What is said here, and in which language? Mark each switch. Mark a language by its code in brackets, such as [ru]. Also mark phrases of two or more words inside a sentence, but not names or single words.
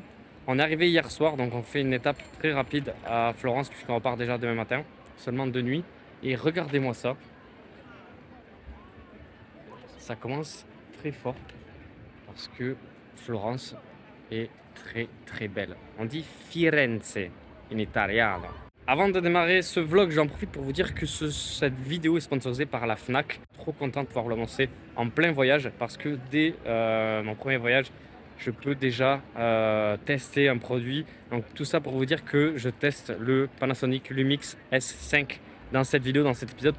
[fr] On est arrivé hier soir, donc on fait une étape très rapide à Florence puisqu'on repart déjà demain matin, seulement de nuit. Et regardez-moi ça. Ça commence très fort parce que Florence est très très belle. On dit [it] Firenze in italiano. [fr] Avant de démarrer ce vlog, j'en profite pour vous dire que cette vidéo est sponsorisée par la Fnac. Trop content de pouvoir vous l'annoncer en plein voyage parce que dès mon premier voyage, je peux déjà tester un produit. Donc tout ça pour vous dire que je teste le Panasonic Lumix S5 dans cette vidéo, dans cet épisode.